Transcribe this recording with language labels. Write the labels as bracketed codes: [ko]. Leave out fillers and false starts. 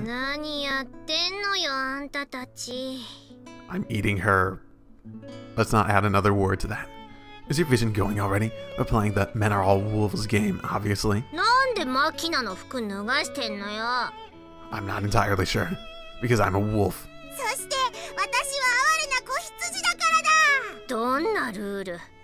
[ja] 何やってんのよあんたたち [en] I'm eating her. Let's not add another word to that. Is your vision going already? We're playing the men are all wolves game, obviously. [ja] なんでマキナの服脱がしてんのよ [en] I'm not entirely sure. Because I'm a wolf. [ja] そして私は哀れな子羊だからだどんなルール